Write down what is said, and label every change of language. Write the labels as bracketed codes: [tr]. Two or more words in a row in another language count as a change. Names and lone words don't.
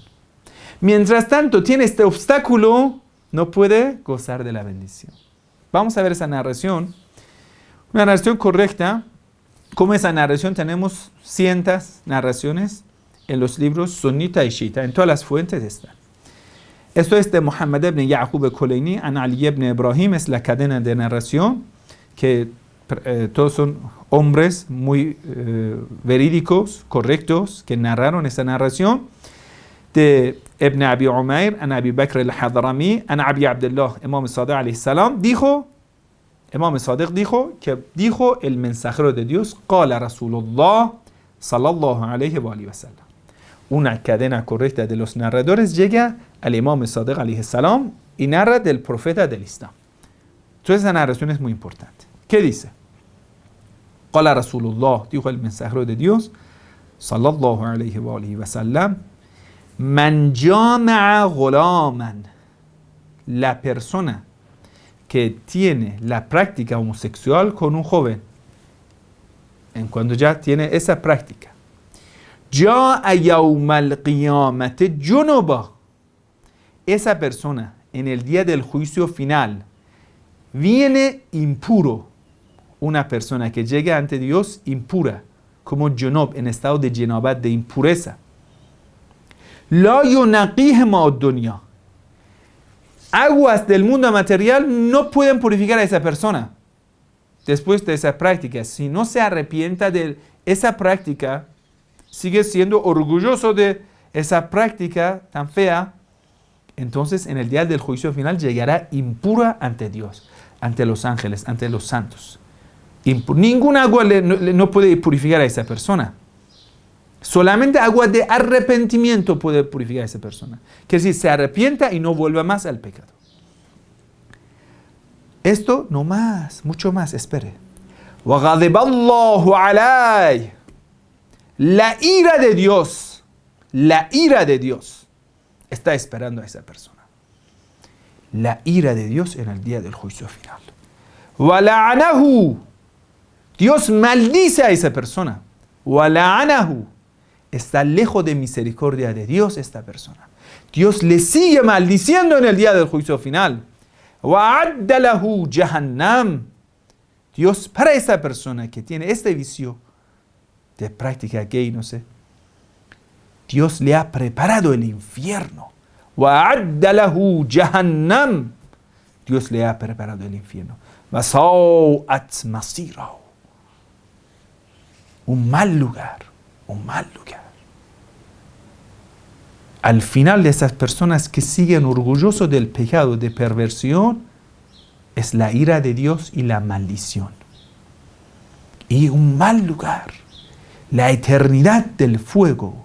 [es] Mientras tanto, tiene este obstáculo, no puede gozar de la bendición. Vamos a ver esa narración. Una narración correcta. Como esa narración tenemos cientos narraciones en los libros sunita y shita. En todas las fuentes están. Esto es de Muhammad ibn Ya'qub al-Kulayni, an Ali ibn Ibrahim. Es la cadena de narración que todos son hombres muy verídicos, correctos, que narraron esa narración. De Ibn Abi Umair, an Abi Bakr al-Hadrami, an Abi Abdullah, Imam Sadiq [ar] عليه السلام, [es] Imam Sadiq dijo el mensajero de Dios, [ar] قال رسول الله صلى الله عليه وسلم. [es] Una cadena correcta de los narradores llega al Imam Sadiq [ar] عليه السلام [es] y narra del profeta del Islam. Entonces esa narración es muy importante. ¿Qué dice? [ar] قال رسول الله, [es] dijo el mensajero de Dios, [ar] صلى الله عليه وسلم من جامع غلاما, [es] la persona que tiene la práctica homosexual con un joven. en cuando ya tiene esa práctica. [ar] جاء يوم القيامة جنبا. [es] Esa persona en el día del juicio final viene impuro. Una persona que llega ante Dios impura, como junub, en estado de janabat, de impureza. [ar] لا ينقيه ماء الدنيا. [es] Aguas del mundo material no pueden purificar a esa persona después de esa práctica. Si no se arrepienta de esa práctica, sigue siendo orgulloso de esa práctica tan fea, entonces en el día del juicio final llegará impura ante Dios, ante los ángeles, ante los santos. Ningún agua no puede purificar a esa persona. Solamente agua de arrepentimiento puede purificar a esa persona. Que si se arrepienta y no vuelva más al pecado. Esto no más, mucho más, espere. [ar] وَغَضِبَ اللَّهُ عَلَيْهِ. [es] La ira de Dios está esperando a esa persona. La ira de Dios en el día del juicio final. [ar] وَلَعَنَهُ. [es] Dios maldice a esa persona. [ar] وَلَعَنَهُ. [es] Está lejos de misericordia de Dios esta persona. Dios le sigue maldiciendo en el día del juicio final. [ar] وَعَدَّ لَهُ جَهَنَّمْ. [es] Dios para esa persona que tiene este vicio de práctica gay, no sé, Dios le ha preparado el infierno. [ar] وَعَدَّ لَهُ جَهَنَّمْ. [es] Dios le ha preparado el infierno. [ar] وَسَوْءَتْ مَصِيرَهُ. [es] Un mal lugar. Al final de esas personas que siguen orgullosos del pecado, de perversión, es la ira de Dios y la maldición. Y un mal lugar. La eternidad del fuego.